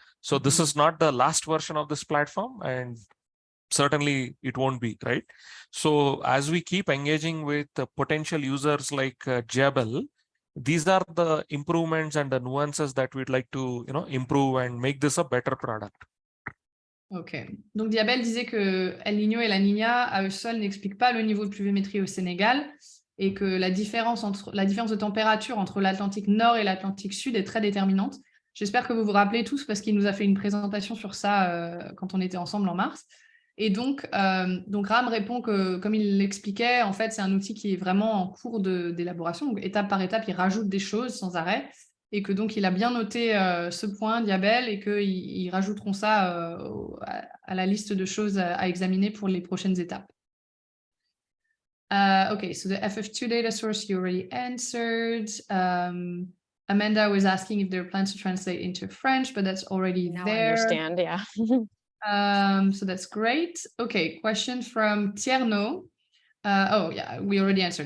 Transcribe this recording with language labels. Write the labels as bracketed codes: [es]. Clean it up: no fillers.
[en] So this is not the last version of this platform, and certainly it won't be, right? So as we keep engaging with potential users like Jabal, these are the improvements and the nuances that we'd like to, improve and make this a better product. Ok. [fr] Donc Diabel disait que El Niño et La Niña à eux seuls n'expliquent pas le niveau de pluviométrie au Sénégal et que la différence de température entre l'Atlantique Nord et l'Atlantique Sud est très déterminante. J'espère que vous vous rappelez tous parce qu'il nous a fait une présentation sur ça quand on était ensemble en mars. Et donc Ram répond que, comme il l'expliquait, en fait, c'est un outil qui est vraiment en cours d'élaboration. Donc, étape par étape, il rajoute des choses sans arrêt. Et que donc, il a bien noté ce point, Diabel, et qu'ils rajouteront ça à la liste de choses à examiner pour les prochaines étapes. [en] Okay, so the FF2 data source you already answered. Amanda was asking if there are plans to translate into French, but that's already now there. I understand, yeah. So that's great. Okay, question from Tierno. Oh, yeah, we already answered.